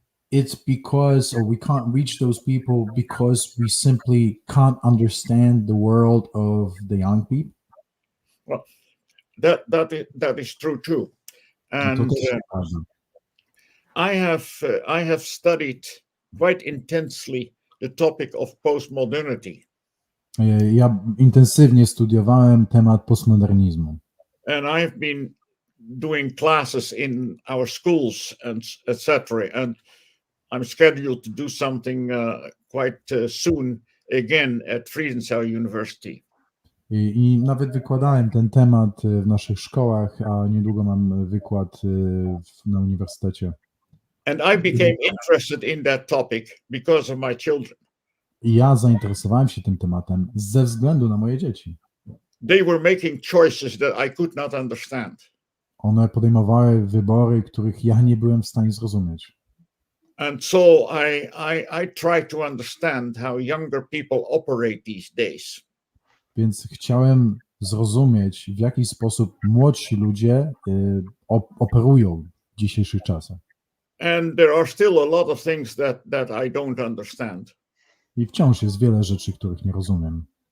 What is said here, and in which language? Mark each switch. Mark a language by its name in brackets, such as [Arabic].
[English] it's because, or we can't reach those people because we simply can't understand the world of the young people? Well, that is true too. [Polish] To [English] And [Polish] też jest prawda. [English] I have studied quite intensely the topic of postmodernity, [Polish] Ja intensywnie studiowałem temat postmodernizmu. [English] and I've been doing classes in our schools and etc. And I'm scheduled to do something quite soon again at Friedensau University. [Polish] I nawet wykładałem ten temat w naszych szkołach, a niedługo mam wykład na uniwersytecie. [English] And I became interested in that topic because of my children. [Polish] I ja zainteresowałem się tym tematem ze względu na moje dzieci. [English] They were making choices that I could not understand. [Polish] One podejmowały wybory, których ja nie byłem w stanie zrozumieć. [English] And so I try to understand how younger people operate these days. [Polish] Więc chciałem zrozumieć, w jaki sposób młodsi ludzie operują w dzisiejszych czasach. [English] And there are still a lot of things that I don't understand. [Polish] I wciąż jest wiele rzeczy, których nie rozumiem.